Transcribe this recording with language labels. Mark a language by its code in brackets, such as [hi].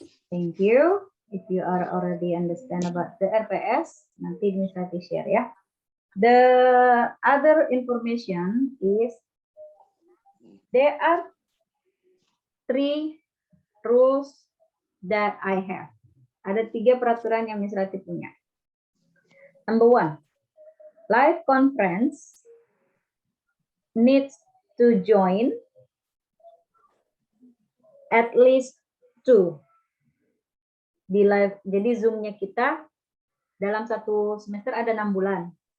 [en] Thank you. If you are already understand about the RPS, [id] nanti Miss Rati share ya. [en] The other information is there are 3 rules that I have. [id] Ada 3 peraturan yang Miss Rati punya. [en] Number 1, live conference needs to join at least 2 [id] di live. Jadi Zoom-nya kita dalam 1 semester ada 6 bulan.